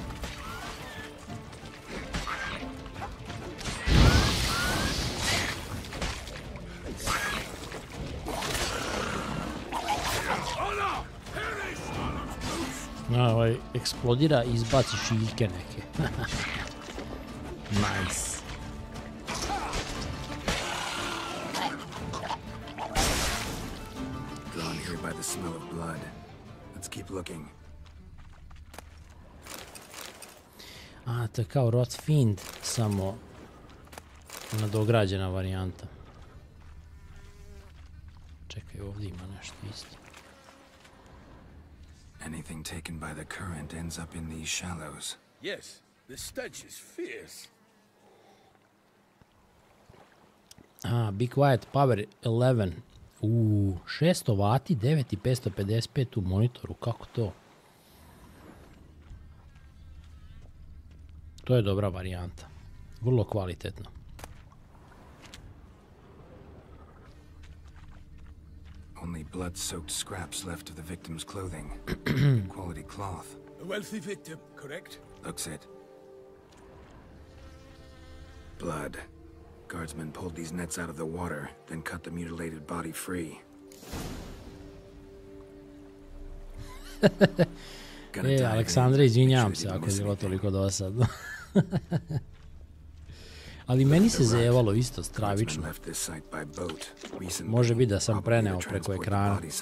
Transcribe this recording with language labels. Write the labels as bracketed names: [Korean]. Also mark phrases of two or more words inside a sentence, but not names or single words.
[English] Honor! Perish, harlot's brutes! [Serbian] Ovaj eksplodira i izbaci šiljke neke. [English] Nice. Drawn here by the smell of blood. Let's keep looking. [Serbian] To je kao Rotfiend, samo nadograđena varijanta. Čekaj, ovdje ima nešto isto. [English] Anything taken by the current ends up in these shallows. Yes, the stench is fierce. Be Quiet Power 11. [Serbian] 600 vati, 9555 u monitoru, kako to? To je dobra varijanta. Vrlo kvalitetno. [English] Only blood-soaked scraps left of the victim's clothing. Good quality cloth. A wealthy victim, correct? Looks it. Blood. Guardsmen pulled these nets out of the water, then cut the mutilated body free. [Serbian] Aleksandre, izvinjam se ako je bilo toliko dosadno. Ali meni se zevalo isto stravično. Može biti da sam preneo preko ekrana.